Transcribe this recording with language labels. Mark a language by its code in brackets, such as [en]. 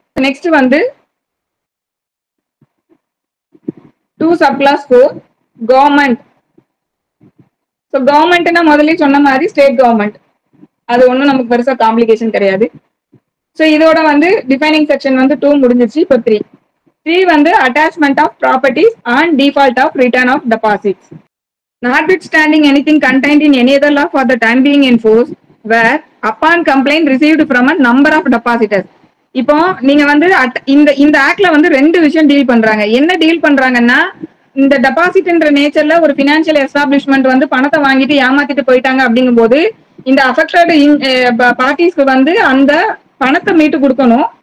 [ta] Next வந்து 2 subclass 4 government. So கவர்மெண்ட்னா முதல்ல சொன்ன மாதிரி ஸ்டேட் கவர்மெண்ட், அது ஒன்றும் நமக்கு பெருசா காம்ப்ளிகேஷன் கிடையாது. ஸோ இதோட வந்து டிஃபைனிங் செக்ஷன் வந்து 2 முடிஞ்சிச்சு. இப்போ 3 வந்து [en] Attachment of properties on default of return of deposits. Notwithstanding anything contained in any other law for the time being enforced, where upon complaint received from a number of depositors. [ta] இப்போ நீங்க வந்து இந்த ஆக்ட்ல வந்து 2 விஷயம் டீல் பண்றாங்க. என்ன deal பண்றாங்கன்னா, இந்த டெபாசிட்ன்ற நேச்சர்ல ஒரு பினான்சியல் எஸ்டாபிளிஷ்மெண்ட் வந்து பணத்தை வாங்கிட்டு ஏமாத்திட்டு போயிட்டாங்க அப்படிங்கும் போது இந்த அஃபெக்டட் பார்ட்டிஸ்க்கு வந்து அந்த பணத்தை மீட்டு கொடுக்கணும்.